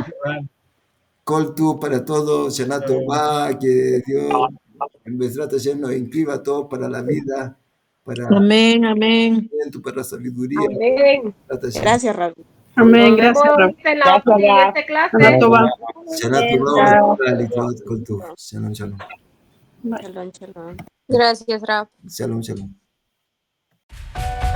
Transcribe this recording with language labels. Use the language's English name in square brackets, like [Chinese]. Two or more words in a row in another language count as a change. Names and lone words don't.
[Hebrew] Kol tu [Spanish] para todos, [Hebrew] Shana Tova, [Spanish] que Dios en [Hebrew] Besrat Hashem [Spanish] nos inscriba a todos para la vida, para Amén, amén. para la sabiduría. Amén. Gracias, Rab. Nos Amén, gracias, vemos Rab. en la siguiente clase. [Hebrew] Shana Tova. Shana Tova, Kol tu. Shalom, shalom. [Spanish] Bye. [Hebrew] Shalom, shalom. [Spanish] Gracias, Rab. [Hebrew] Shalom, shalom.